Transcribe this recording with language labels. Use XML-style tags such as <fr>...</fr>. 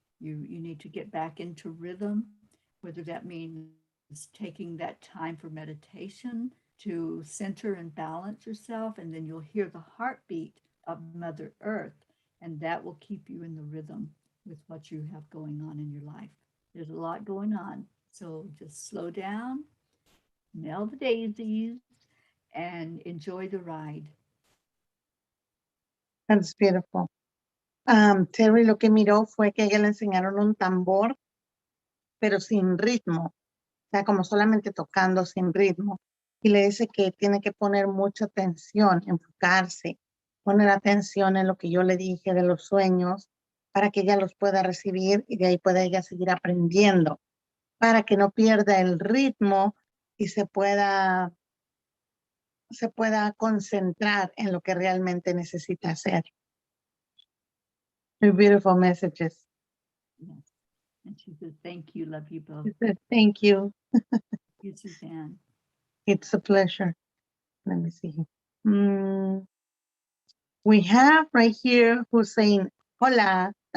<en>You need to get back into rhythm, whether that means taking that time for meditation to center and balance yourself, and then you'll hear the heartbeat of Mother Earth, and that will keep you in the rhythm with what you have going on in your life. There's a lot going on, so just slow down, smell the daisies, and enjoy the ride. That's beautiful.</en> <es>Terry lo que miró fue que a ella le enseñaron un tambor, pero sin ritmo, o sea, como solamente tocando sin ritmo. Y le dice que tiene que poner mucha atención, enfocarse, poner atención en lo que yo le dije de los sueños, para que ella los pueda recibir y de ahí pueda ella seguir aprendiendo, para que no pierda el ritmo y se pueda concentrar en lo que realmente necesita hacer.</es> <en>Beautiful messages. Yes. And she says, thank you, love you both. She said, thank you. Thank you, Suzanne. It's a pleasure. Let me see. We have right here who's saying, hola.</en>